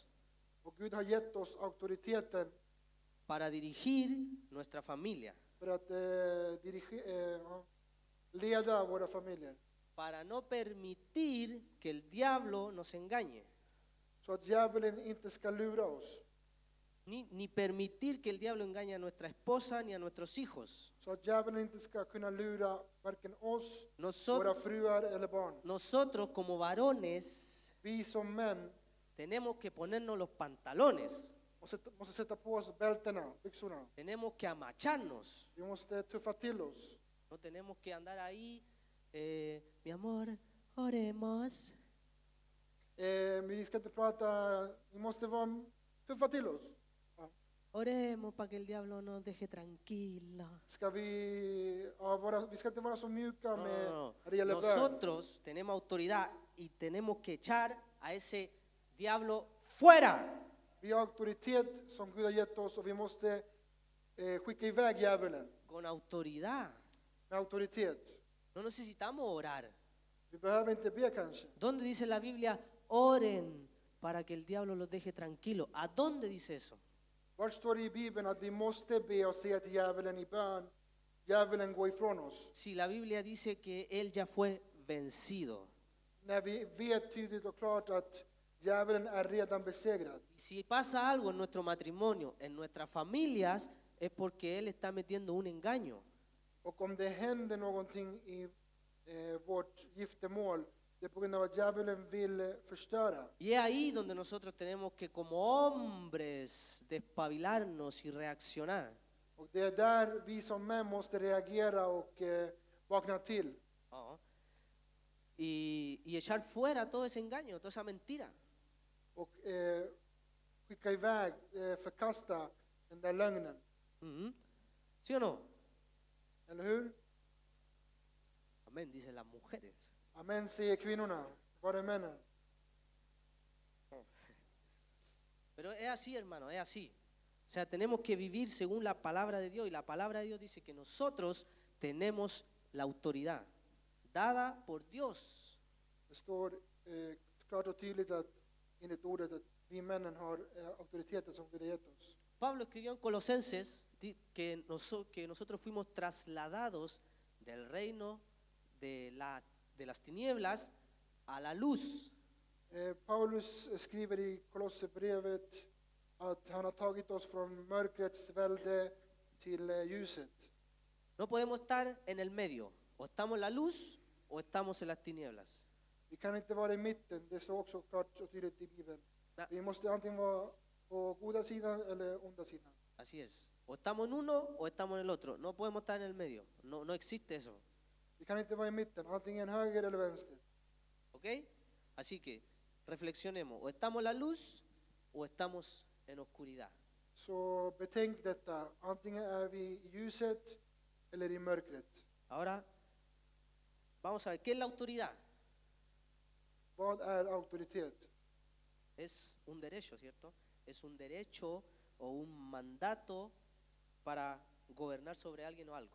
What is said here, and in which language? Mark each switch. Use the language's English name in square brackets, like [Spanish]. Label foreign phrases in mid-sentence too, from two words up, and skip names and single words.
[Swedish] Och Gud har gett oss auktoriteten [Spanish] para dirigir nuestra familia, [Swedish] för att leda våra familjer. [Spanish] para no permitir que el diablo nos engañe, [Swedish] Så att djävulen inte ska lura oss. [Spanish] ni permitir que el diablo engañe a nuestra esposa ni a nuestros hijos. [Swedish] Så att djävulen inte ska kunna lura varken oss, våra [Spanish] Nosotros, [Swedish] fruar eller barn. [Spanish] nosotros como varones [Swedish] Vi som män [Spanish] tenemos que ponernos los pantalones, [Swedish] måste sätta på oss bältena, byxorna. [Spanish] tenemos que amacharnos, [Swedish] Vi måste tuffa till oss. [Spanish] no tenemos que andar ahí, mi amor, oremos. [Swedish] Vi ska inte prata, vi måste tuffa till oss. [Spanish] Oremos para que el diablo nos deje tranquila. [Swedish] Vi ska inte vara så mjuka [Spanish] No, [Swedish] med [Spanish] no, no. [Swedish] när det gäller bön. [Spanish] Nosotros tenemos autoridad y tenemos que echar a ese diablo fuera. [Swedish] Vi har auktoritet som Gud har gett oss och vi måste skicka iväg djävulen [Spanish] Con autoridad. [Swedish] med auktoritet. [Spanish] No necesitamos orar. [Swedish] Vi behöver inte be kanske. [Spanish] ¿Dónde dice la Biblia? Oren para que el diablo los deje tranquilo. ¿A dónde dice eso? [Swedish] Var står det i Bibeln att vi måste be och säga till djävulen i bön, djävulen gå ifrån oss? [Spanish] Si la Biblia dice que él ya fue vencido. [Swedish] När vi vet tydligt och klart att djävulen är redan besegrad. [Spanish] Y si pasa algo en nuestro matrimonio, en nuestras familias, es porque él está metiendo un engaño. [Swedish] Och om det händer någonting i vårt giftermål, det är på grund av att djävulen vill förstöra. [Spanish] Y es ahí donde nosotros tenemos que como hombres despabilarnos y reaccionar. [Swedish] Och det är där vi som män måste reagera och vakna till. Ja. [Spanish] Y echar fuera todo ese engaño, toda esa mentira. [Swedish] Och skicka iväg, förkasta den där lögnen. [Spanish] Ujú. ¿Sí o no? [Swedish] Eller hur? [Spanish] Amén, dicen las mujeres. [Swedish] Amen säger kvinnorna. Var är männen? [Spanish] Pero es así, hermano, es así. O sea, tenemos que vivir según la palabra de Dios. Y la palabra de Dios dice que nosotros tenemos la autoridad dada por Dios. [Swedish] Det står klart och tydligt att enligt ordet att vi männen har auktoriteten som Gud har gett oss. [Spanish] Pablo escribió en Colosenses que nosotros fuimos trasladados del reino de las tinieblas a la luz. [Swedish] Paulus skriver i Kolosserbrevet att han har tagit oss från mörkrets välde till ljuset. [Spanish] No podemos estar en el medio. O estamos en la luz o estamos en las tinieblas. [Swedish] Vi kan inte vara i mitten, det står också klart och tydligt i Bibeln. Ja. Vi måste antingen vara på goda sidan eller onda sidan. [Spanish] Así es. O estamos en uno o estamos en el otro. No podemos estar en el medio. No existe eso. [Swedish] Vi kan inte vara i mitten, antingen höger eller vänster. [Spanish] ¿Ok? Así que reflexionemos. O estamos en la luz o estamos en oscuridad. [Swedish] Så betänk detta, antingen är vi i ljuset eller i mörkret. [Spanish] Ahora, vamos a ver, ¿qué es la autoridad? [Swedish] Vad är auktoritet? [Spanish] Es un derecho, ¿cierto? Es un derecho o un mandato para gobernar sobre alguien o algo.